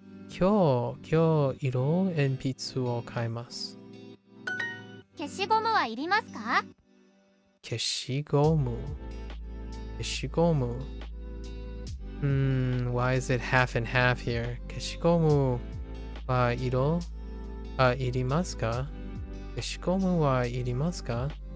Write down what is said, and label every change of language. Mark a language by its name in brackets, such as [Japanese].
[Japanese] 今日、色鉛筆を買います。消しゴムはいりますか？消しゴム。消しゴム。 [English] why is it half and half here? [Japanese] 消しゴムはいりますか？消しゴムはいりますか？